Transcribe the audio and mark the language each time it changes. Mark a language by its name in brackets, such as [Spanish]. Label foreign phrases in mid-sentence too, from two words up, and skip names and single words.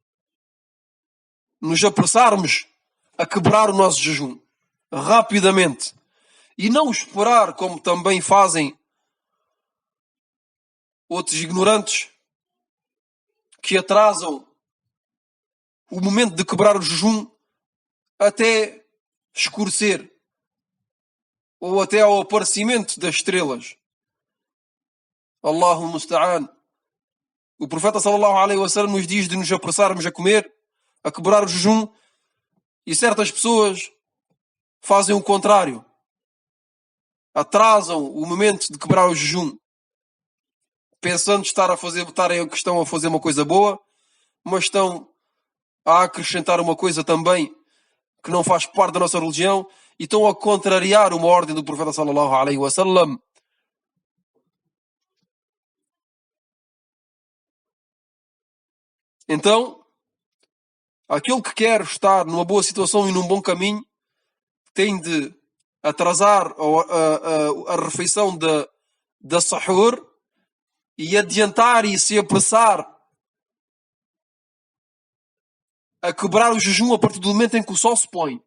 [Portuguese] nos apressarmos a quebrar o nosso jejum rapidamente e não esperar, como também fazem outros ignorantes que atrasam o momento de quebrar o jejum até escurecer ou até ao aparecimento das estrelas. [Arabic] الله المستعان. [Portuguese] O profeta [Arabic] صلى الله عليه وسلم [Portuguese] nos diz de nos apressarmos a comer, a quebrar o jejum, e certas pessoas fazem o contrário. Atrasam o momento de quebrar o jejum, pensando que estão a fazer uma coisa boa, mas estão a acrescentar uma coisa também que não faz parte da nossa religião e estão a contrariar uma ordem do profeta [Arabic] صلى الله عليه وسلم. [Portuguese] Então, aquele que quer estar numa boa situação e num bom caminho tem de atrasar a refeição da sahur e adiantar e se apressar a quebrar o jejum a partir do momento em que o sol se põe.